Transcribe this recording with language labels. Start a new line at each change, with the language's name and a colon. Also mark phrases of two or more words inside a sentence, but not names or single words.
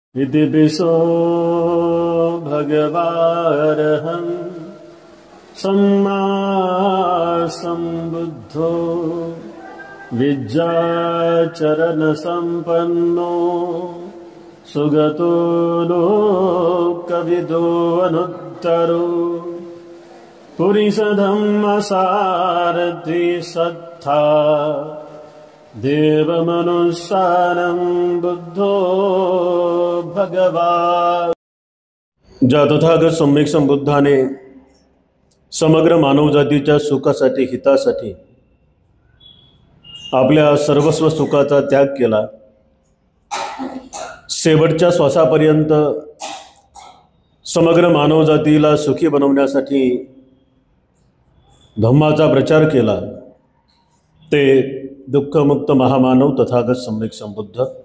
Pali: इति पिसो भगवारहं सम्मा सम्बुद्धो विद्याचरणसम्पन्नो सुगतो लोकविदो अनुत्तरो पुरीषधम्मसारथि सत्था देवमनुसारं बुद्धो भगवान।
Marathi: ज्या तथागत सम्यक संबुद्धाने समग्र मानवजातीच्या सुखासाठी हितासाठी आपल्या सर्वस्व सुखाचा त्याग केला, शेवटच्या श्वासापर्यंत समग्र मानवजातीला सुखी बनवण्यासाठी धम्माचा प्रचार केला, ते दुःखमुक्त महामानव तथागत सम्यक संबुद्ध।